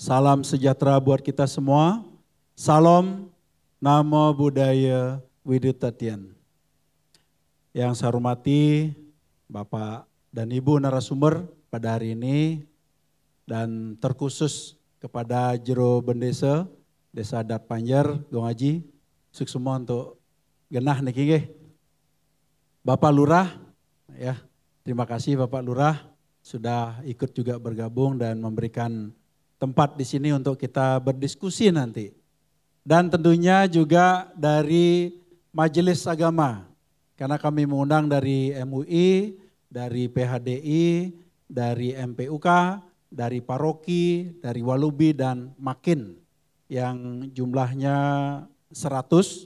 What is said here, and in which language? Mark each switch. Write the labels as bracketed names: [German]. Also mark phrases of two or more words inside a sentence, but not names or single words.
[Indonesian] Salam sejahtera buat kita semua. Salam, Namo Buddhaya, Widutatian. Yang saya hormati Bapak dan Ibu narasumber pada hari ini, dan terkhusus kepada Jero Bendesa, Desa Adat Panjer, Gong Haji, sukses semua untuk [Balinese] genah niki nggih. [Indonesian] Bapak Lurah, ya, terima kasih Bapak Lurah sudah ikut juga bergabung dan memberikan tempat di sini untuk kita berdiskusi nanti. Dan tentunya juga dari Majelis Agama, karena kami mengundang dari MUI, dari PHDI, dari MPUK, dari paroki, dari Walubi dan Makin yang jumlahnya 100.